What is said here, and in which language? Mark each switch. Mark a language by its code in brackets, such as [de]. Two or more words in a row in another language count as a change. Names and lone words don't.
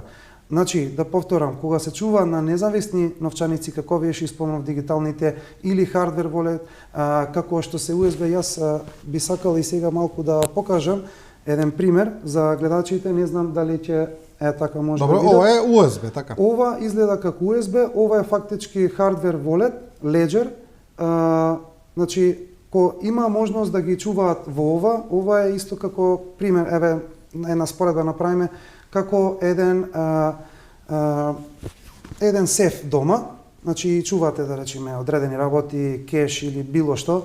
[mk] Значи, да повторам, кога се чува на независни новчаници, како вие што спомнав дигиталните, или [en] hardware wallet, [mk] како што се USB, јас би сакал и сега малку да покажам еден пример за гледачите, не знам дали ќе така може да видат. Добро, ова е USB, така. Ова изгледа како USB, ова е фактички [en] hardware wallet, [mk] Ledger, значи, ко има можност да ги чуваат во ова е исто како пример, еве, една споредба направиме, како еден сеф дома, значи чувате да речеме одредени работи, кеш или било што.